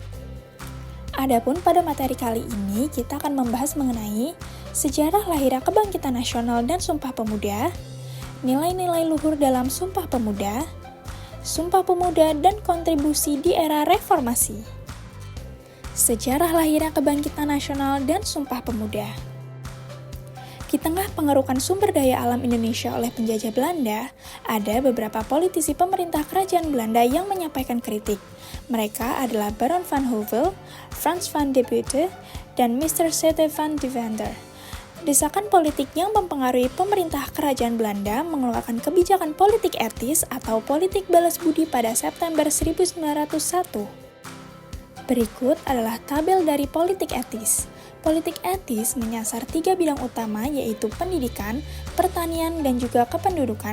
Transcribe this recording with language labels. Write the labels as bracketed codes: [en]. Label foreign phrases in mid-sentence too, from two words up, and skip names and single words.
[id] Adapun pada materi kali ini kita akan membahas mengenai sejarah lahirnya Kebangkitan Nasional dan Sumpah Pemuda, nilai-nilai luhur dalam Sumpah Pemuda, Sumpah Pemuda dan kontribusi di era reformasi. Sejarah lahirnya Kebangkitan Nasional dan Sumpah Pemuda. Di tengah pengerukan sumber daya alam Indonesia oleh penjajah Belanda, ada beberapa politisi pemerintah kerajaan Belanda yang menyampaikan kritik. Mereka adalah Baron van Houvel, Frans van de Putte, dan Mr. Sete van Deventer. Desakan politik yang mempengaruhi pemerintah kerajaan Belanda mengeluarkan kebijakan politik etis atau politik balas budi pada September 1901. Berikut adalah tabel dari politik etis. Politik etis menyasar 3 bidang utama yaitu pendidikan, pertanian, dan juga kependudukan.